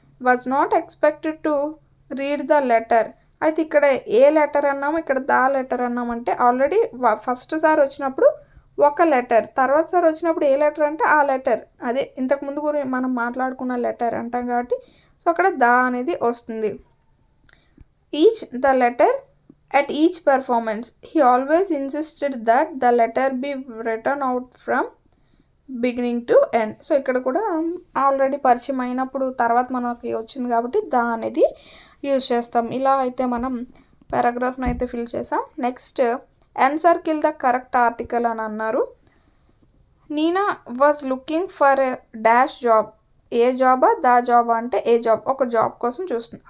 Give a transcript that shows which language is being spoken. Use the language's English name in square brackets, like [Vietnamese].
[English] was not expected to read the letter, [Telugu] అయితే ఇక్కడ ఏ letter అన్నాము, ఇక్కడ ద లెటర్ అన్నామంటే ఆల్రెడీ ఫస్ట్ సారి వచ్చినప్పుడు ఒక లెటర్, తర్వాత సారి వచ్చినప్పుడు ఏ లెటర్ అంటే ఆ లెటర్, అదే ఇంతకుముందు గురించి మనం మాట్లాడుకున్న లెటర్ అంటాం కాబట్టి సో అక్కడ ద అనేది వస్తుంది. [English] The letter at each performance he always insisted that the letter be written out from beginning to end. [Telugu] So ఇక్కడ కూడా ఆల్రెడీ పరిచయం అయినప్పుడు తర్వాత మనకి వచ్చింది కాబట్టి ద అనేది యూజ్ చేస్తాం. ఇలా అయితే మనం పారాగ్రాఫ్ని అయితే ఫిల్ చేసాం. [English] next encircle the correct article [Telugu] అని అన్నారు. [English] Neena was looking for a dash job, [Telugu] ఏ జాబా ద జాబా అంటే ఏ జాబ్, ఒక జాబ్ కోసం చూస్తుంది.